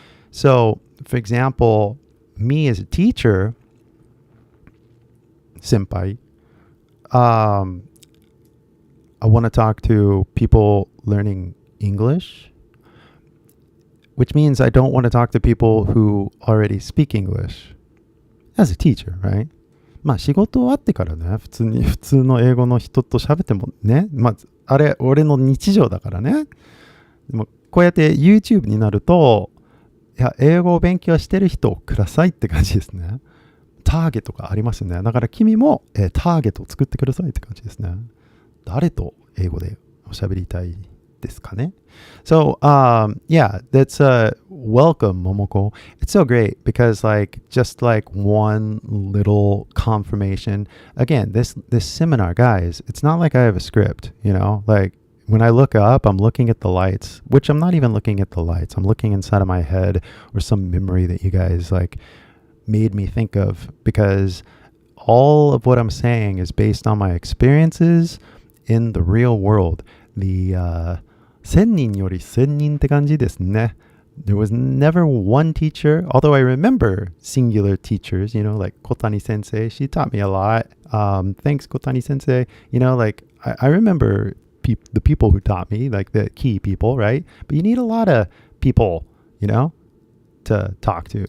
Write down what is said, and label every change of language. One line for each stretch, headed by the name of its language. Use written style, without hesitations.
English: So, for example, me as a teacher, senpai, I want to talk to people learning English, which means I don't want to talk to people who already speak English as a teacher, right?
Japanese: 仕事終わってからね、普通の英語の人と喋ってもね、あれ、俺の日常だからね。でも、こうやって YouTube になると、いや、英語を勉強してる人をくださいって感じですね。ターゲットがありますね。だから君も、ターゲットを作ってくださいって感じですね。誰と英語でおしゃべりたいですかね。
English: So, yeah, that's welcome, Momoko. It's so great because like just like one little confirmation. Again, this seminar, guys, it's not like I have a script, like when I look up, I'm looking at the lights, which I'm not even looking at the lights. I'm looking inside of my head or some memory that you guys like made me think of, because all of what I'm saying is based on my experiences in the real world.
Japanese: The 1000人より1000人って感じですね。
English: There was never one teacher, although I remember singular teachers, like Kotani sensei. She taught me a lot. Thanks, Kotani sensei. Like I remember the people who taught me, like the key people, right? But you need a lot of people, to talk to.